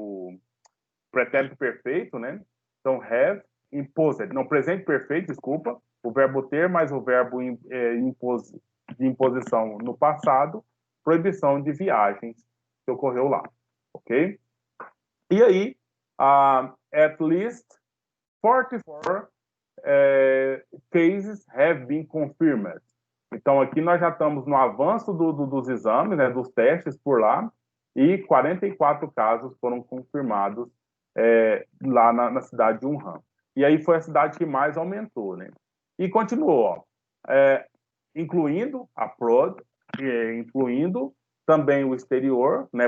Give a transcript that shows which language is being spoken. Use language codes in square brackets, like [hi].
[pt] O pretérito perfeito, né? Então, have, imposed. Não, presente perfeito, desculpa. O verbo ter mais o verbo de imposição no passado, proibição de viagens que ocorreu lá, ok? E aí, [en] at least 44 cases have been confirmed. [pt] Então, aqui nós já estamos no avanço dos exames, né, dos testes por lá, e 44 casos foram confirmados lá na cidade de Wuhan. E aí foi a cidade que mais aumentou, né? E continuou, incluindo a PROD, incluindo também o exterior, né?